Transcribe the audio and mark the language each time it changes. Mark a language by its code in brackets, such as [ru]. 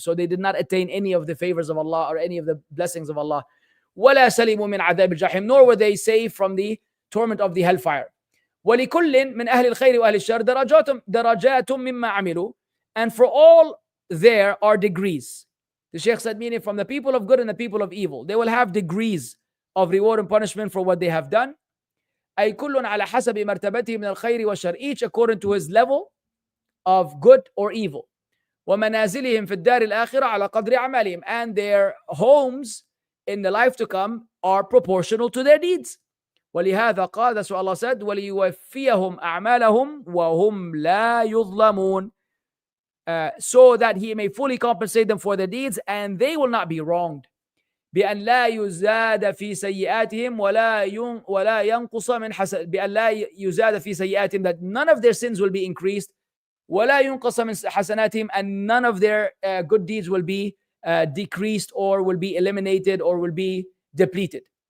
[en] So they did not attain any of the favors of Allah or any of the blessings of Allah. [ar] ولا سلموا من عذاب الجحيم. [en] Nor were they saved from the torment of the hellfire. [ar] ولكل من أهل الخير وأهل الشر درجات مما عملوا. [en] And for all there are degrees. The Shaykh said, meaning from the people of good and the people of evil, they will have degrees of reward and punishment for what they have done. [ar] أي كل على حسب مرتبته من الخير والشر. [en] Each according to his level of good or evil. [ar] ومنازلهم في الدار الآخرة على قدر أعمالهم. [en] And their homes in the life to come are proportional to their deeds. [ar] ولهذا قال, [en] that's what Allah said, [ar] وليوفيهم أعمالهم وهم لا يظلمون. [en] So that he may fully compensate them for their deeds and they will not be wronged. [ar] بأن لا يزاد في سيئاتهم [en] ولا ينقص من بأن لا يزاد في سيئاتهم, that none of their sins will be increased, [ar] ولا ينقص من حسناتهم, [en] and none of their good deeds will be decreased or will be eliminated or will be depleted.